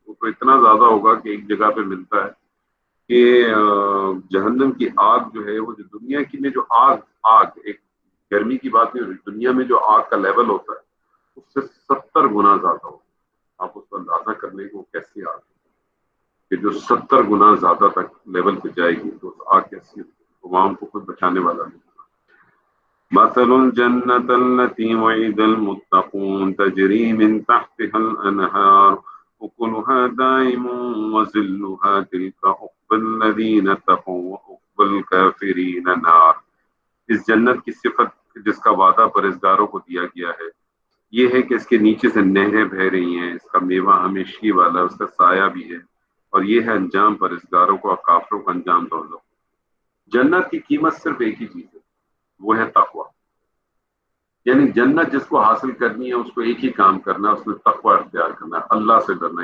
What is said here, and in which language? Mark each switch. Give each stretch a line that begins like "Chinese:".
Urdu: وہ تو اتنا زیادہ ہوگا کہ ایک جگہ پہ ملتا ہے کہ جہنم کی آگ جو ہے وہ جو دنیا کی میں جو آگ ایک گرمی کی بات نہیں, دنیا میں جو آگ کا لیول ہوتا ہے اس سے 70 گنا زیادہ ہوتا ہے. آپ اس کو اندازہ کرنے کو کیسی آگ کہ جو 70 گنا زیادہ تک لیول پہ جائے گی تو آگ کیسی وہاں کو خود بچانے والا نہیں.
Arabic: مثل الجنة التي وعد المتقون تجري من تحتها الأنهار أكلها دائم وظلها تلك عقبى الذين اتقوا وعقبى الكافرين نار.
Urdu: اس جنت کی صفت جس کا وعدہ پرہیزگاروں کو دیا گیا ہے یہ ہے کہ اس کے نیچے سے نہریں بہہ رہی ہیں, اس کا میوہ ہمیشگی والا, اس کا سایہ بھی ہے, اور یہ ہے انجام پرہیزگاروں کو اور کافروں کا انجام دوزخ. جنت کی قیمت صرف ایک ہی چیز ہے, وہ ہے تقوی. یعنی جنت جس کو حاصل کرنی ہے اس کو ایک ہی کام کرنا ہے, اس میں تقوی اختیار کرنا ہے, اللہ سے ڈرنا.